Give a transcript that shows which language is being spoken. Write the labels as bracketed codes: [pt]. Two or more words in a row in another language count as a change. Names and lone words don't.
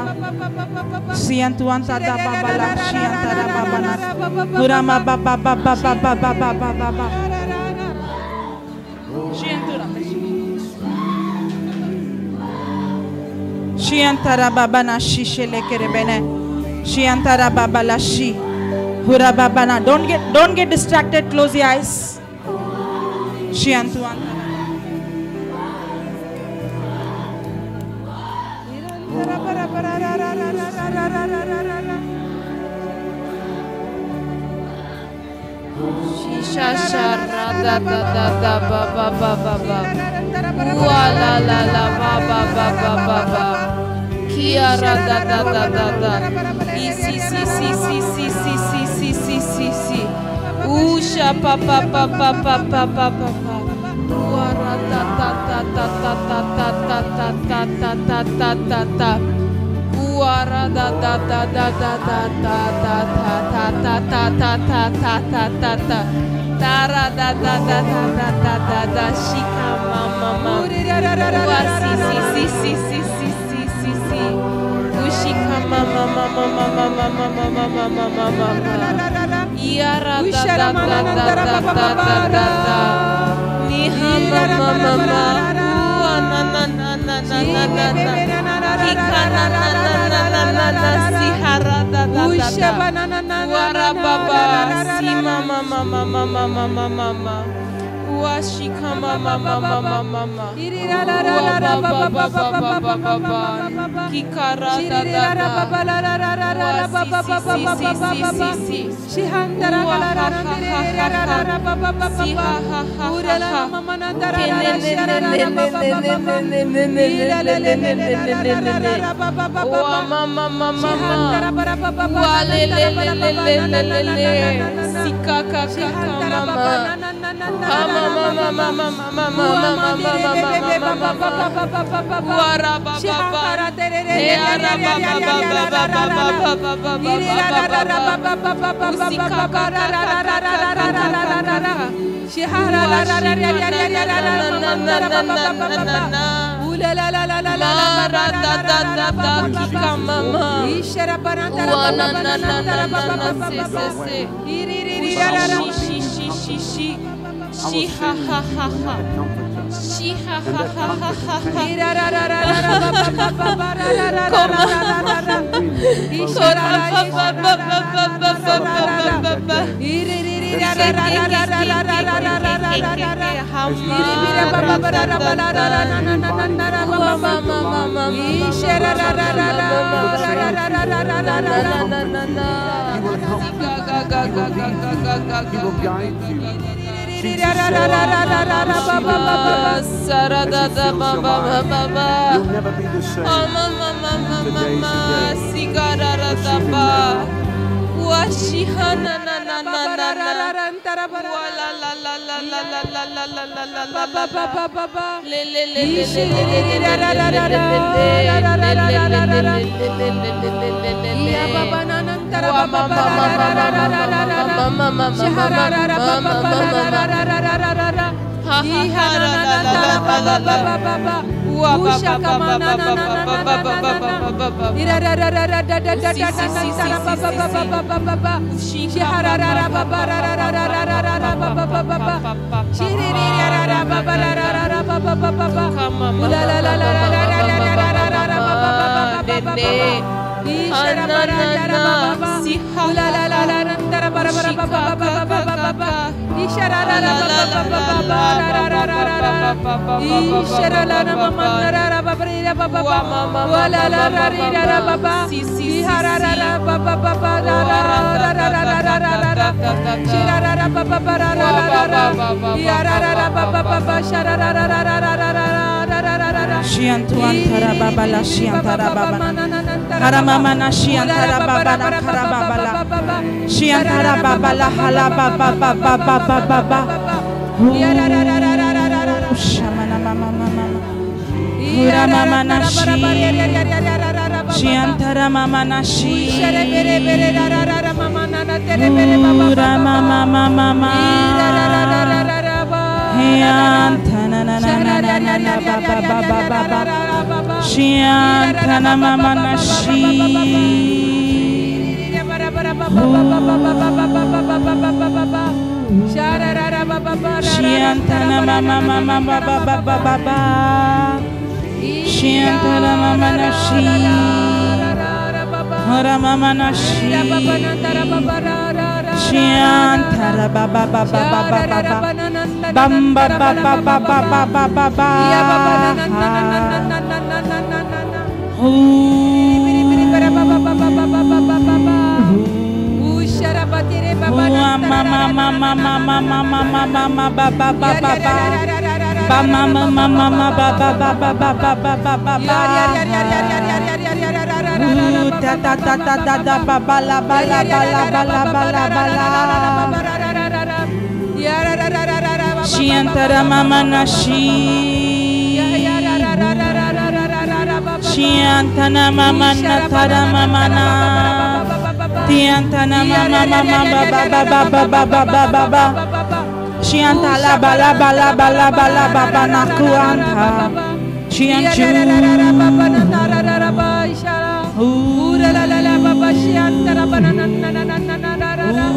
[en] Siantuanta da baba la shiantara baba na. Kurama baba baba baba baba baba. Shiantura. Shiantara baba na shishele kerebene. Shiantara baba la shi. Hura baba na. Don't get distracted. Close your eyes. Shiantuanta. Shisha shara da da da da ba ba ba ba ba. Wa la la la ba ba ba ba ba ba. Kiara da da da da da. Si si si si si si si si si si si. Usha pa pa pa pa pa pa pa pa pa. Wara da da da da da da da da da da da da da da. Wara da da da da da da da da da da da da da da da da da. Tara da da da da da da da da. Shika mama mama. Wa si si si si si si si si si. Ushika mama mama mama mama mama mama mama. Yara da da da da da da da da da. Niha mama mama. Wa na na na na na na na na. Ika na na na na na na na. Sihara da da da da. Wara baba. Si mama mama mama mama mama. Washika mama mama mama mama. Wa baba baba baba baba. Kikara da da da. Wa si si si si si. Shihandara ha ha ha ha. Si ha ha ha ha. Wa mama mama mama. Wa le le le le le le le le. Sika kaka mama. Mama mama mama mama mama mama mama. Wara baba baba. Eara baba baba baba baba baba. Sika kaka kaka. Shihara la la la la la la la la la. Ula la la la la la la da da da da kika mama. Ishara baranda la la la la la se se. Iri iri la la. Shi shi shi shi. Shi ha ha ha ha. Shi ha ha ha ha ha. Ira ra ra ra ra ba ba ba ba ra ra ra ra ra ra. Ishara ba ba ba ba ba ba ba ba. Iri iri ra ra ra ra ra ra ra ra ra ra ra ra. Hamma. Iri ba ba ba ra ra ra ra ra na na na na ra ba ba ma ma ma. Ishara ra ra ra ra ra ra ra ra ra ra ra na na na. Ga ga ga ga ga ga ga ga. He will guide you. Sarada da ba ba ba ba ba. You'll never be the same. Mama mama mama sigara da ba. Washihana na na na na na. Wala la la la la la la la la la la la ba ba ba ba ba. Le le le le le le le le le le le le. Ya baba na na tara ba ba ba la la la la la la la. Mama mama mama mama mama. Ha ha la la la la la la la la. Wa ba ba ba ba ba ba ba ba ba ba. Ira ra ra ra ra da da da da da tara ba ba ba ba ba ba ba. Shi ha ra ra ra ba ba ra ra ra ra ra ra ra ra ba ba ba ba ba. Shi ri ri ra ra ba ba ra ra ra ra ba ba ba ba ba. La la la la la la la la la la la la ba ba ba ba ba ba ba. Ishara bara ra ba ba ba. La la la la la tara bara bara ba ba ba ba ba ba. Ishara la la ba ba ba ba ba ra ra ra ra ra. Ishara la na mama ra ra ba ra ba ba ba. Wa la la ra ri ra ba ba. Ishara ra ra ba ba ba ba ra ra ra ra ra ra ra ra. Shira ra ra ba ba ba ra ra ra ra. Ishara ra ra ba ba ba ba shara ra ra ra ra ra ra ra. Shiantara baba la shiantara baba. Haramama na shiantara baba na karababa. Shiantara baba la hala baba baba baba baba. Shamana mama mama. Hura mama na shi. Shiantara mama na shi. Hura mama mama mama. Hiantana na na na na na na ba ba ba ba ba ba. Shiantana mama na shi. Shiantana mama mama ba ba ba ba ba ba. Shiantana mama na shi. Hara mama na shi. Shiantara ba ba ba ba ba ba ba ba. Bam ba ba ba ba ba ba ba ba ba. Mama mama mama mama mama mama ba ba ba ba ba. Ba mama mama mama ba ba ba ba ba ba ba ba ba ba. Ta ta ta ta ta ta ba ba la ba la ba la ba la ba la ba la. Shiantara mama na shi. Shiantana mama na tara mama na. Tiantana mama mama ba ba ba ba ba ba ba ba ba ba. Shiantala ba la ba la ba la ba la ba ba na kuanta. Shianchu. Ura la la la ba ba shiantara ba na na na na na na na na.